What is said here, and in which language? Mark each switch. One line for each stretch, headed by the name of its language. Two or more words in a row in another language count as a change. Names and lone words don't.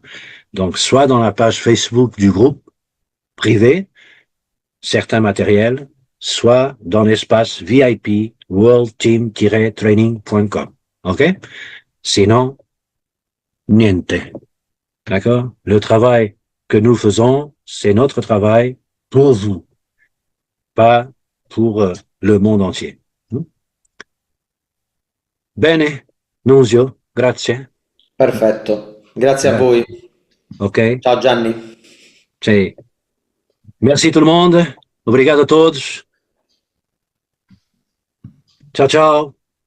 French: Donc, soit dans la page Facebook du groupe privé, certains matériels, soit dans l'espace VIP worldteam-training.com. OK? Sinon, niente. D'accord? Le travail que nous faisons, c'est notre travail pour vous, pas pour le monde entier.
Italian: Bene, Nunzio, grazie. Perfetto, grazie a voi. Grazie. OK? Ciao Gianni. Sì.
French: Merci tout le monde.
Portuguese: Obrigado a todos.
Italian: Ciao, ciao.